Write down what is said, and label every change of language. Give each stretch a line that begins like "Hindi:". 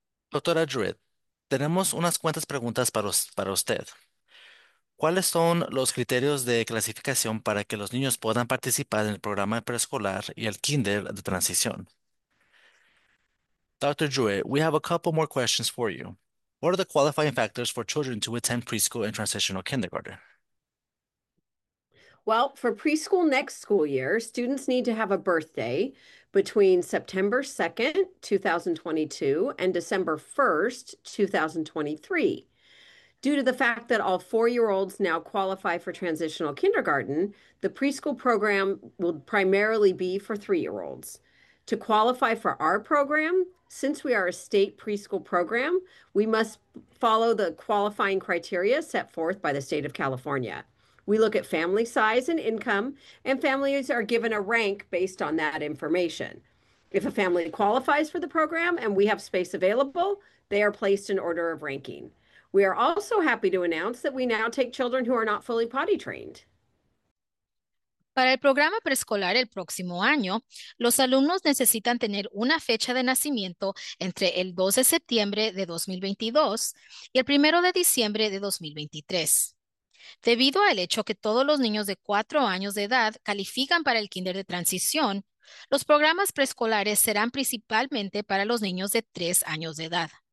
Spanish: Doctora Druitt, tenemos unas cuantas preguntas para usted. ¿Cuáles son los criterios de clasificación para que los niños puedan participar en el programa preescolar y el kinder de transición?
English: Dr. Drew, we have a couple more questions for you. What are the qualifying factors for children to attend preschool and transitional kindergarten? Well, for preschool next school year, students need to have a birthday between September 2nd, 2022, and December 1st, 2023. Due to the fact that all four-year-olds now qualify for transitional kindergarten, the preschool program will primarily be for three-year-olds. To qualify for our program, since we are a state preschool program, we must follow the qualifying criteria set forth by the state of California. We look at family size and income, and families are given a rank based on that information. If a family qualifies for the program and we have space available, they are placed in order of ranking. We are also happy to announce that we now take children who are not fully potty trained.
Spanish: Para el programa preescolar el próximo año, los alumnos necesitan tener una fecha de nacimiento entre el 2 de septiembre de 2022 y el 1 de diciembre de 2023. Debido al hecho que todos los niños de 4 años de edad califican para el kinder de transición, los programas preescolares serán principalmente para los niños de 3 años de edad.